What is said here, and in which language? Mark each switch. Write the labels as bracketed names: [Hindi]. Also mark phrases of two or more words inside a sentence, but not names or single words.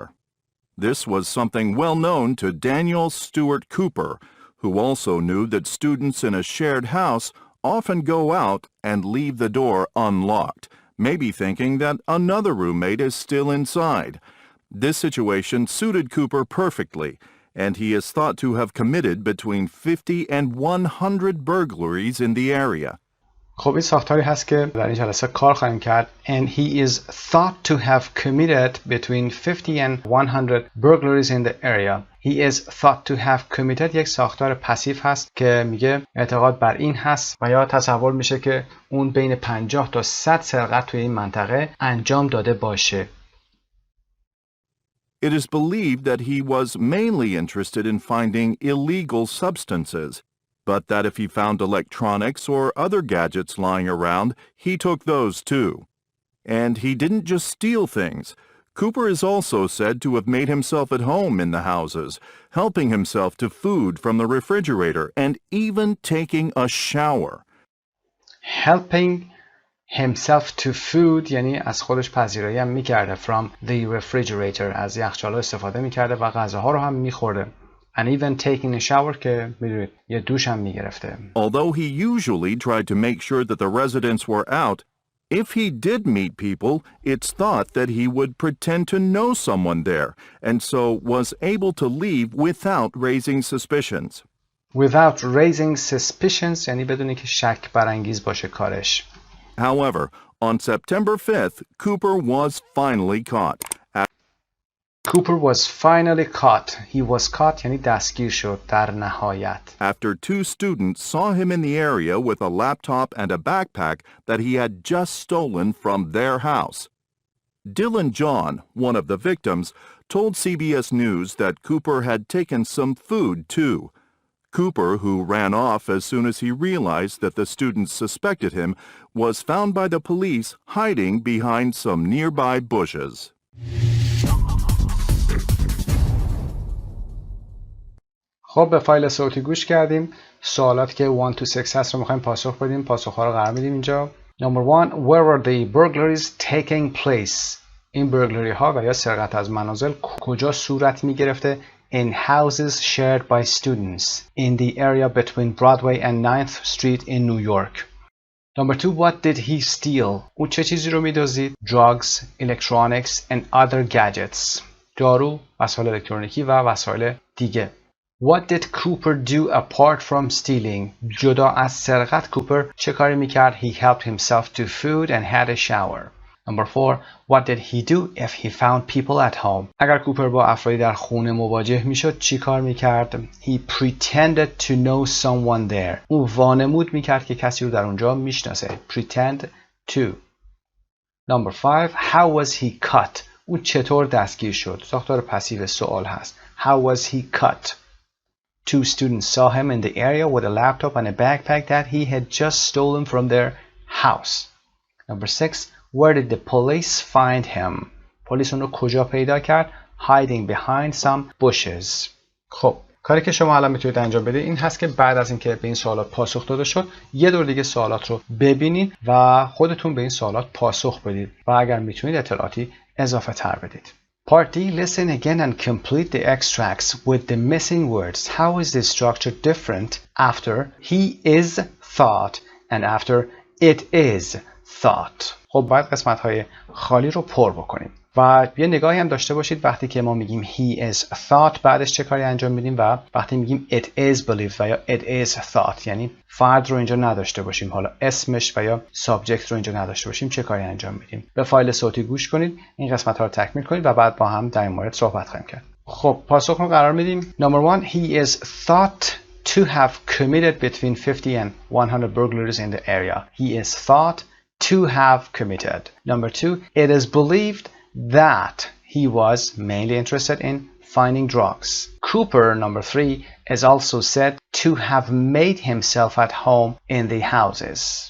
[English] This was something well known to Daniel Stewart Cooper, who also knew that students in a shared house often go out and leave the door unlocked, maybe thinking that another roommate is still inside. This situation suited Cooper perfectly, and he is thought to have committed between 50 and 100 burglaries in the area. [Persian] خب این ساختاری هست که در این جلسه کار خواهیم کرد. [English] And he is thought to have committed between 50 and 100 burglaries in the area. He is thought to have committed [Persian] یک ساختار پسیو هست که میگه اعتقاد بر این هست و یا تصور میشه که اون بین 50 تا 100 سرقت توی این منطقه انجام داده باشه. [English] It is believed that he was mainly interested in finding illegal substances, but that if he found electronics or other gadgets lying around, he took those too. And he didn't just steal things. Cooper is also said to have made himself at home in the houses, helping himself to food from the refrigerator and even taking a shower. Helping himself to food [Persian] یعنی از خودش پذیرایی هم میکرده. [English] From the refrigerator [Persian] از یخچال استفاده میکرده و غذاها رو هم میخورده. [English] And even taking a shower [Persian] که میدونید یه دوش هم میگرفته. [English] Although he usually tried to make sure that the residents were out, if he did meet people, it's thought that he would pretend to know someone there, and so was able to leave without raising suspicions. Without raising suspicions [Persian] یعنی بدون که شک برانگیز باشه کارش. [English] However, on September 5th, Cooper was finally caught. Cooper was finally caught. He was caught [Persian] یعنی دستگیر شد در نهایت. [English] After two students saw him in the area with a laptop and a backpack that he had just stolen from their house. Dylan John, one of the victims, told CBS News that Cooper had taken some food too. Cooper, who ran off as soon as he realized that the students suspected him, was found by the police hiding behind some nearby bushes. [Persian] خب به فایل صوتی گوش کردیم. سوالاتی که 1 to 6 هست رو میخوایم پاسخ بدیم. پاسخ‌ها رو قرار میدیم اینجا. [English] Number 1. Where were the burglaries taking place? [Persian] این برگلری ها و یا سرقت از منازل کجا صورت می گرفته؟ [English] In houses shared by students in the area between Broadway and 9th Street in New York. Number 2. What did he steal? [Persian] او چه چیزی رو می دزدید؟ [English] Drugs, electronics and other gadgets. [Persian] دارو، وسایل الکترونیکی و وسایل دیگه. [English] What did Cooper do apart from stealing? [Persian] جدا از سرقت کوپر چه کاری میکرد؟ [English] He helped himself to food and had a shower. Number 4. What did he do if he found people at home? [Persian] اگر کوپر با افرادی در خونه مواجه میشد چی کار میکرد؟ [English] He pretended to know someone there. [Persian] او وانمود میکرد که کسی رو در اونجا میشناسه. [English] Pretend to. Number 5. How was he caught? [Persian] او چطور دستگیر شد؟ ساختار پسیو سوال هست. [English] How was he caught? Two students saw him in the area with a laptop and a backpack that he had just stolen from their house. Number 6. Where did the police find him? [Persian] پلیس اون رو کجا پیدا کرد؟ [English] Hiding behind some bushes. [Persian] خب کاری که شما الان میتونید انجام بدید این هست که بعد از اینکه به این سوالات پاسخ داده شد یه دور دیگه سوالات رو ببینید و خودتون به این سوالات پاسخ بدید و اگر میتونید اطلاعاتی اضافه تر بدید. [English] Part D. Listen again and complete the extracts with the missing words. How is the structure different after he is thought and after it is thought? [Persian] خب باید قسمت های خالی رو پر بکنیم و یه نگاهی هم داشته باشید وقتی که ما میگیم [English] he is thought [Persian] بعدش چه کاری انجام میدیم و وقتی میگیم [English] it is believed [Persian] و یا [English] it is thought [Persian] یعنی فرد رو اینجا نداشته باشیم حالا اسمش و یا سابجکت رو اینجا نداشته باشیم چه کاری انجام میدیم. به فایل صوتی گوش کنید این قسمت ها رو تکمیل کنید و بعد با هم در این مورد صحبت خواهیم کرد. خب پاسخ رو قرار میدیم. [English] Number 1. He is thought to have committed between 50 and 100 burglaries in the area. He is thought to have committed. Number 2. It is believed that he was mainly interested in finding drugs. Cooper, number 3, is also said to have made himself at home in the houses.